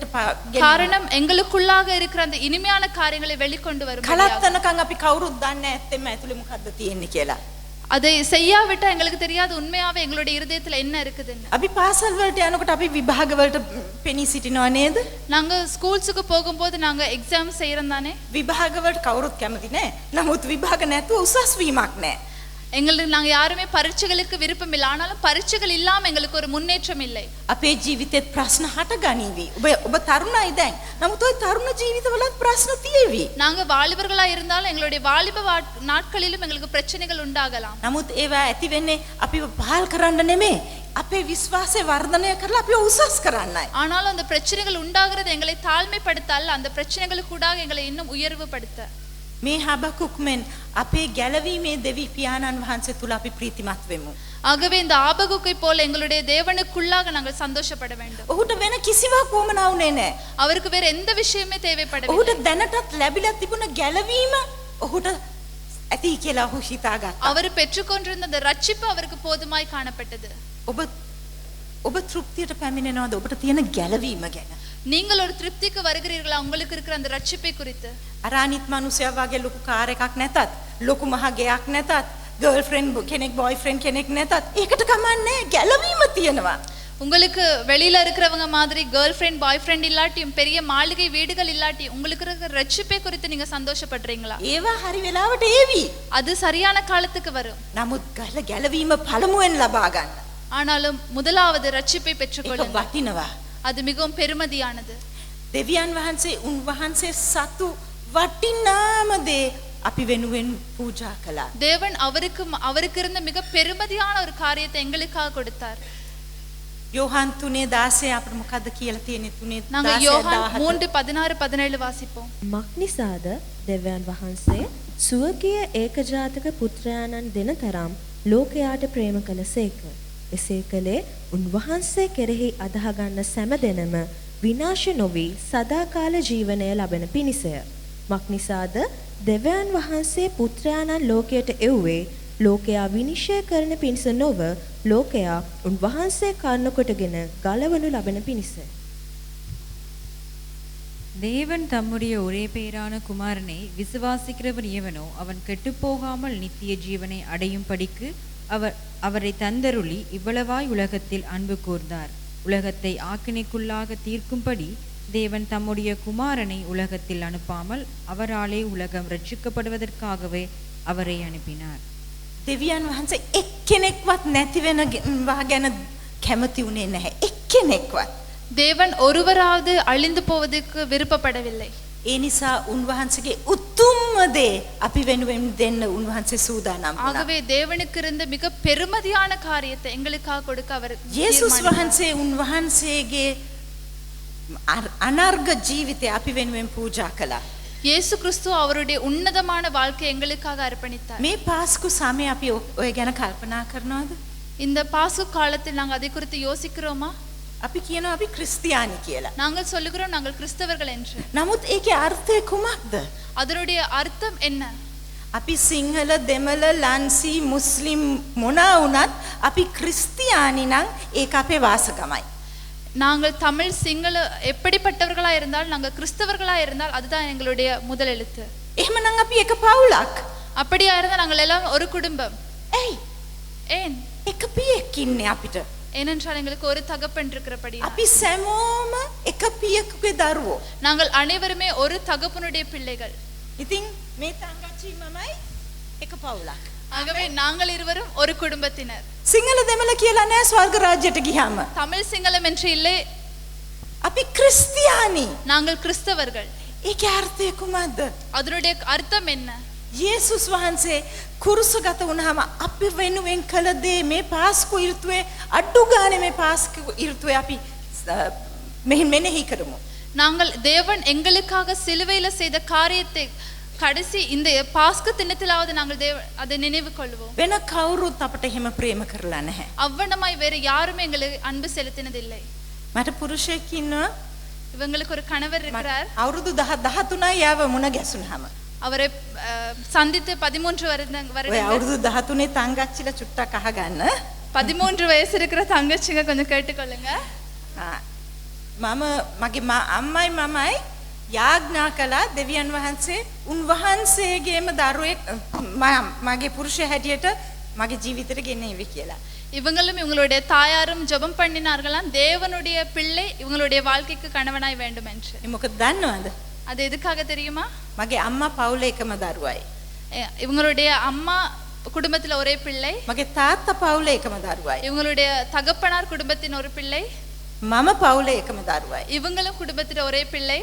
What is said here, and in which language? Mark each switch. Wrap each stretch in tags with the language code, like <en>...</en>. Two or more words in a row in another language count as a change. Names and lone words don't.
<ta>காரணம் எங்களுக்குள்ளாக இருக்கிற அந்த இனிமையான காரியங்களை வெளிக்கொண்டு வரும்.</ta> <si>කලත්තනකම් අපි කවුරුත් දන්නේ නැත්තෙම ඇතුලේ මොකද්ද තියෙන්නේ කියලා.</si> <ta>அதை செய்யாவிட்டா எங்களுக்கு தெரியாது உண்மையாவே எங்களுடைய இருதயத்துல என்ன இருக்குதுன்னு.</ta> <si>අපි පාසල් වලට යනකොට අපි විභාග වලට පෙනී සිටිනව නේද?</si> <ta>நாங்க ஸ்கூல்ஸுக்கு போகும்போது நாங்க எக்ஸாம் செய்யறோம் தானே.</ta> <si>විභාග වලට කවුරුත් කැමති නෑ. නමුත් විභාග නැතුව උසස් වීමක් නෑ.</si> <ta>எங்களுக்கு நாங்க யாருமே பரீட்சைகளுக்கு விருப்பம் இல்லை. ஆனாலும் பரீட்சைகள் இல்லாம எங்களுக்கு ஒரு முன்னேற்றம் இல்லை.</ta> <si>අපේ ජීවිතේත් ප්‍රශ්න හට ගනීවි. ඔබ තරුණයි දැන්. නමුත් ওই තරුණ ජීවිතවලත් ප්‍රශ්න තියෙවි.</si> <ta>நாங்க வாலிபர்களா இருந்தாலும் எங்களுடைய வாலிப நாட்களிலும் எங்களுக்கு பிரச்சனைகள் உண்டாகலாம்.</ta> <si>නමුත් ඒවා ඇති වෙන්නේ අපිව පහල් කරන්න නෙමෙයි. අපේ විශ්වාසය වර්ධනය කරලා අපිව උසස් කරන්නයි.</si> <ta>ஆனாலும் அந்த பிரச்சனைகள் உண்டாகிறது எங்களை தாழ்மைப்படுத்த அல்ல, அந்த பிரச்சனைகளுக்கு கூடாக எங்களை இன்னும் உயர்வுபடுத்த.</ta> <si>මේ හබකුක් මෙන් අපේ ගැලවීමේ දෙවි පියාණන් වහන්සේ තුල අපි ප්‍රීතිමත් වෙමු.</si> <ta>ஆகவே இந்த ஆபகுக்கை போல எங்களுடைய தேவனுக்குள்ளாக நாங்கள் சந்தோஷப்பட வேண்டும்.</ta> <si>ඔහුට වෙන කිසිවක් වුමනා වුණේ නැහැ.</si> <ta>அவருக்கு வேற எந்த விஷயமே தேவைப்படவில்லை.</ta> <si>ඔහුට දැනටත් ලැබිලා තිබුණ ගැලවීම ඔහුට ඇති කියලා ඔහු හිතාගත්තා.</si> <ta>அவர் பெற்றுக்கொண்டிருந்த அந்த ரட்சிப்பு அவருக்கு போதுமாய் காணப்பட்டது.</ta> <si>ඔබ තෘප්තියට පැමිණෙනවද ඔබට තියෙන ගැලවීම ගැන?</si> <ta>நீங்கள் ஒரு திருப்திக்கு வருகிறீர்களா உங்களுக்கு இருக்கிற அந்த ரட்சிப்பை குறித்து?</ta> <si>අර අනිත් මිනිසයා වගේ ලොකු කාර් එකක් නැතත්, ලොකු මහ ගෙයක් නැතත්, ගර්ල්ෆ්‍රෙන්ඩ් කෙනෙක් බොයිෆ්‍රෙන්ඩ් කෙනෙක් නැතත් ඒකට කමන්නේ ගැලවීම තියෙනවා.</si> <ta>உங்களுக்கு வெளியில இருக்கிறவங்க மாதிரி</ta> <en>girl friend boy friend</en> <ta>இல்லாட்டியும் பெரிய மாளிகை வீடுகள் இல்லாட்டியும் உங்களுக்கு இருக்கிற ரட்சிப்பை குறித்து நீங்க சந்தோஷப்படுறீங்களா?</ta> <si>ඒවා හරි වෙලාවට ඒවි.</si> <ta>அது சரியான காலத்துக்கு வரும்.</ta> <si>නමුත් ගැලවීම පළමුවෙන් ලබා ගන්න.</si> <ta>ஆனாலும் முதலாவது ரட்சிப்பை</ta> <si>ඒක</si> <ta>பெற்றுக்கொள்ளுங்கள்.</ta> <si>වටිනවා.</si> <ta>அது மிகவும் பெருமதியானது.</ta> <si>දෙවියන් වහන්සේ උන්වහන්සේ සතු වටිනාම දේ අපි වෙනුවෙන් පූජා කළා.</si> <ta>தேவன் அவருக்கு இருந்த மிக பெருமதியான ஒரு காரியத்தை எங்களுக்காக கொடுத்தார்.</ta> <si>යෝහන් 3:16 අපිට මොකද්ද කියලා තියෙන්නේ? 3:16</si> <ta>நாங்க யோவான் 3:16-17 வாசிப்போம்.</ta> <si>මක්නිසාද දෙවියන් වහන්සේ සුවකීය ඒකජාතක පුත්‍රයාණන් දෙන තරම් ලෝකයාට ප්‍රේම කළසේක. එසේ කළේ උන්වහන්සේ කෙරෙහි අදහ ගන්න සෑම දෙනම විනාශ නොවි සදාකාල ජීවනය ලබන පිණිසය. මක්නිසාද දෙවියන් වහන්සේ පුත්‍රයාණන් ලෝකයට එව්වේ ලෝකයා විනිශ්චය කරන පිණිස නොව ලෝකයා උන්වහන්සේ කරුණ කොටගෙන ගලවනු ලබන පිණිසය.</si> <ta>தேவன் தம்முடைய ஒரே பேரான குமாரனை விசுவாசிக்கிறவர் எவனோ அவன் கெட்டுப்போகாமல் நித்திய ஜீவனை அடையும் படிக்கு அவரை தந்தருளி இவ்வளவாய் உலகத்தில் அன்பு கூர்ந்தார். உலகத்தை ஆக்கினைக்குள்ளாக தீர்க்கும்படி தேவன் தம்முடைய குமாரனை உலகத்தில் அனுப்பாமல் அவராலே உலகம் ரட்சிக்கப்படுவதற்காகவே அவரை அனுப்பினார்.</ta> <si>දෙවියන් වහන්සේ එක්කෙනෙක්වත් නැති වෙනවා ගැන කැමති උනේ නැහැ. එක්කෙනෙක්වත්.</si> <ta>தேவன் ஒருவராவது அழிந்து போவதற்கு விருப்பப்படவில்லை.</ta> <si>ඒ නිසා උන්වහන්සේගේ උතුම්ම දේ අපි වෙනුවෙන් දෙන්න උන්වහන්සේ සූදානම් වුණා.</si> <ta>ஆகவே தேவனுக்கு இருந்த மிக பெருமதியான காரியத்தை எங்களுக்காக கொடுக்க அவர்</ta> <si>යේසුස් වහන්සේ උන්වහන්සේගේ අනර්ග ජීවිතය අපි වෙනුවෙන් පූජා කළා.</si> <ta>இயேசு கிறிஸ்து அவருடைய உன்னதமான வாழ்க்கை எங்களுக்காக அர்ப்பணித்தார்.</ta> <si>මේ පාස්කු සමය අපි ඔය ගැන කල්පනා කරනවද?</si> <ta>இந்த பாஸ்கு காலத்தில் நாங்கள் அதை குறித்து யோசிக்கிறோமா?</ta> <si>අපි කියනවා අපි ක්‍රිස්තියානි කියලා.</si> <ta>நாங்கள் சொல்லுகிறோம் நாங்கள் கிறிஸ்தவர்கள் என்று.</ta> <si>නමුත් ඒකේ අර්ථය කුමක්ද?</si> <ta>அதனுடைய அர்த்தம் என்ன?</ta> <si>අපි සිංහල දෙමළ ලන්සි මුස්ලිම් මොනා වුණත් අපි ක්‍රිස්තියානි නම් ඒක අපේ වාසගමයි.</si> <ta>நாங்கள் தமிழ் சிங்கள எப்படிப்பட்டவர்களா இருந்தால் நாங்கள் கிறிஸ்தவர்களா இருந்தால் அதுதான் எங்களுடைய முதல் எழுத்து.</ta> <si>එහෙමනම් අපි එක පවුලක්.</si> <ta>அப்படியா இருந்தால் நாங்கள் எல்லாம் ஒரு குடும்பம்.</ta> <si>ඇයි?</si> <ta>ஏன்?</ta> <si>එක පියෙක් ඉන්නේ අපිට.</si> <ta>ஏனென்றால் எங்களுக்கு ஒரு தகப்பன் இருக்கிறபடி</ta> <si>අපි සැමෝම එක පියෙකුගේ දරුවෝ.</si> <ta>நாங்கள் அனைவருமே ஒரு தகப்பனுடைய பிள்ளைகள்.</ta> <si>ඉතින් මේ තංගච්චි මමයි එක පවුලක්.</si> <ta>ஆகவே நாங்கள் இருவரும் ஒரு குடும்பத்தினர்.</ta> <si>සිංහල දෙමළ කියලා නෑ ස්වර්ග රාජ්‍යයට ගියාම.</si> <ta>தமிழ் சிங்களம் என்று இல்லை,</ta> <si>අපි ක්‍රිස්තියානි.</si> <ta>நாங்கள் கிறிஸ்தவர்கள்.</ta> <si>ඒකේ අර්ථය කුමක්ද?</si> <ta>அதனுடைய அர்த்தம் என்ன?</ta> <si>යේසුස් වහන්සේ කුරුසගත වුණාම අපි වෙනුවෙන් කළ දේ මේ පාස්කු ඍතුවේ අඩු ගානේ මේ පාස්කු ඍතුවේ අපි මෙනෙහි කරමු.</si> <ta>நாங்கள் தேவன் எங்களுக்காக சிலுவையில் செய்த காரியத்தை கடைசி இந்த பாஸ்கு தினத்திலாவது நாங்கள் அதை நினைவு கொள்வோம்.</ta> <si>වෙන කවුරුත් අපට එහෙම ප්‍රේම කරලා නැහැ.</si> <ta>அவ்வளமாய் வேற யாருமே எங்களுக்கு அன்பு செலுத்தினதில்லை.</ta> <si>මට පුරුෂයෙක් ඉන්නවා.</si> <ta>இவங்களுக்கு ஒரு கணவர் இருக்கிறார்.</ta> <si>අවුරුදු 13යි යාව මුණ ගැසුනහම.</si> <ta>அவரை சந்தித்து 13</ta> <si>ඔය</si> <ta>வருடங்கள்.</ta> <si>අවුරුදු 13 තංගච්චිලා චුට්ටක් අහගන්න.</si> <ta>13 வயசு இருக்கிற தங்கச்சிங்க கொஞ்சம் கேட்டுக்கொள்ளுங்க.</ta> <si>මම මගේ අම්මයි මමයි යාඥා කළා දෙවියන් වහන්සේ උන්වහන්සේගේම දරුවෙක් මගේ පුරුෂයා හැටියට මගේ ජීවිතේට ගෙනේවි කියලා.</si> <ta>இவங்களும் இவங்களுடைய தாயாரும் ஜெபம் பண்ணினார்களாம் தேவனுடைய பிள்ளை இவங்களுடைய வாழ்க்கைக்கு கணவனாய் வேண்டும் என்று.</ta> <si>ඒ මොකද දන්නවද?</si> <ta>அது எதுக்காக தெரியுமா?</ta> <si>මගේ අම්මා පවුලේ එකම දරුවයි.</si> <ta>இவங்களுடைய அம்மா குடும்பத்துல ஒரே பிள்ளை,</ta> <si>මගේ තාත්තා පවුලේ එකම දරුවයි.</si> <ta>இவங்களுடைய தகப்பனார் குடும்பத்தின் ஒரு பிள்ளை,</ta> <si>මම පවුලේ එකම දරුවයි.</si> <ta>இவங்களும் குடும்பத்துல ஒரே பிள்ளை.</ta>